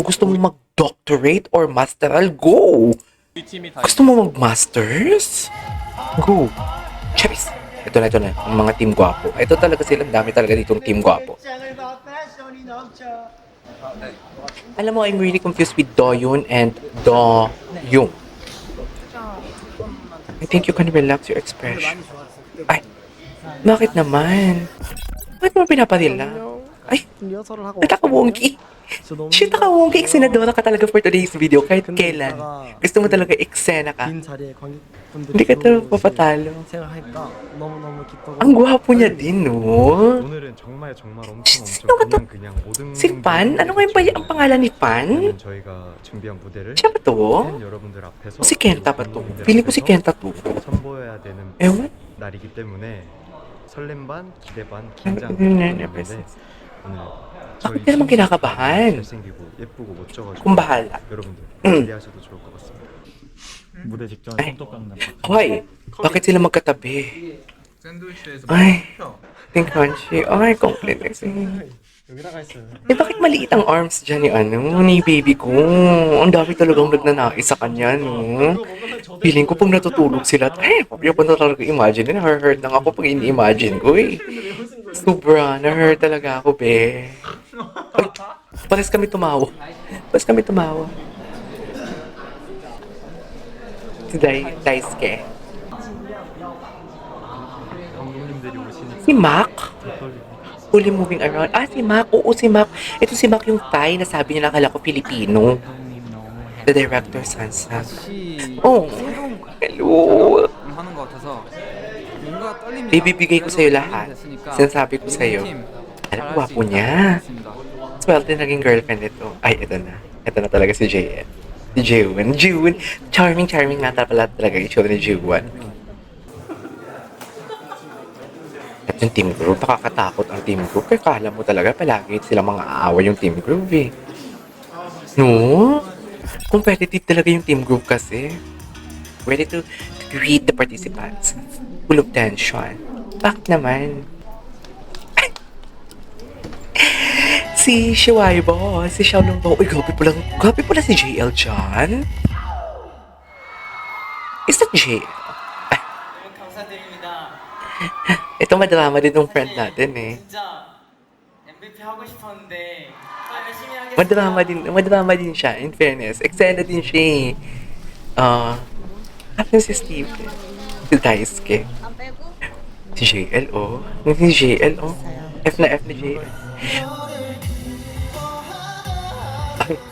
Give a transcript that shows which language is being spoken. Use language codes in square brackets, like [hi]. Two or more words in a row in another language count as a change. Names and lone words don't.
[tl] Gusto mo mag-doctorate or masteral? Go! Gusto mo mag-masters? Go! Charis! Ito na. Ang mga team gwapo. Ito talaga sila. Ang dami talaga ditong team gwapo. Alam mo, [en] I'm really confused with Do-yoon and Do-yoon. I think you can relax your expression. [tl] Ay! Bakit naman? Bakit mo pinapadila? Ay! Nakaka-wonky! Shit, nakaka-wonky! Eksenadora ka talaga [en] for today's video [tl] kahit kailan. Gusto mo talaga eksena ka. Hindi ka talaga papatalo. Ang gwapo niya din, no? [ko] 오늘은 정말 엄청 [tl] Sino ba to? [ko] 그냥 모든 [tl] Si Pan? Ano nga yung ang pangalan ni Pan? [ko] 저희가 준비한 무대를 [tl] Siya ba to? [ko] 팬 여러분들 앞에서 [tl] Si Kenta ba to? Feeling ko si Kenta to. [ko] 선보여야 되는 [tl] Ewan? [ko] 날이기 때문에 설렘 반, 기대 반, 긴장 네, 반 있는데 오늘 [tl] Bakit ka naman kinakabahan? [ko] 잘생기고 예쁘고 멋져가지고 [tl] Kung bahala. [ko] 여러분들 기대하셔도 좋을 것 같습니다. 무대 직전 [tl] Ay. [ko] 손톱 깎는 [tl] Hoy! Bakit sila magkatabi? Ay! [en] Think crunchy. [tl] Ay, complete na siya. [ko] 여기 나가 있어요. [tl] Eh, bakit maliit ang arms dyan ni baby ko? Ang dami talagang nagnanais sa kanya, no? Feeling ko pag natutulog sila, yung pa na talaga imagine, na-hurt lang ako pag ini-imagine ko, eh. Sobra, na-hurt talaga ako, be. Ay, pares kami tumawa. Si Daisuke. [ko] 감독님들이 오시니까 [tl] Si Mac? [ko] 떨리고 [en] Fully moving around. [tl] Si Mac. Oo, si Mac. Ito si Mac yung Thai na sabi niya nakala ko Filipino. [en] The director, Sansa. Oh, hello. [ko] 하는 것 같아서 뭔가 떨림이 [tl] Bibigay ko sa'yo lahat. Sinasabi ko sa'yo. Alam mo, gwapo niya. Swerte naging girlfriend ito. Ay, ito na. Ito na talaga si JN. Si Jiwon. Charming nga pala talaga yung show ni Jiwon. At yung [en] team group, [tl] nakakatakot ang [en] team group. [tl] Kaya kala mo talaga palagi silang mga aaway yung [en] team group [tl] eh. No? Competitive talaga yung [en] team group [tl] kasi. [en] Ready to Read the participants. Full of tension. [tl] Bakit naman? Si Shiwaibo, si Xiaolong Bao. Uy, grabe pala si JL dyan. [en] Is that JL? [ko] 너무 감사드립니다. [tl] Ito madrama din ng friend natin eh. [ko] 진짜 MVP 하고 싶었는데 열심히 하겠습니다. [tl] Madrama din siya, [en] in fairness. [tl] Eksena din siya eh. Akin si Steve. Si Daisuke. Si JL, oh. Si JL, oh. F na JL. Ay.